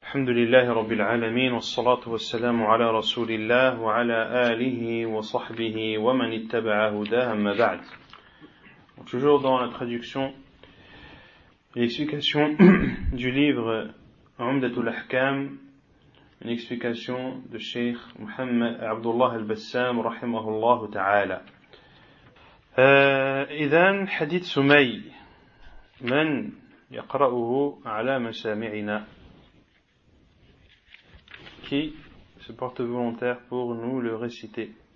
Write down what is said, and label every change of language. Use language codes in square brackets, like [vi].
[ar] الحمد لله رب العالمين والصلاة والسلام على رسول الله وعلى آله وصحبه ومن اتبع هداه أما بعد. [fr] Toujours dans la traduction, l'explication du livre Umdatul Ahkam, une explication de Sheikh Mohammed Abdullah al-Bassam [ar] rahimahullah ta'ala. إذن حديث سمي من يقرأه على مسامعنا. [fr] Qui se porte volontaire pour nous le réciter.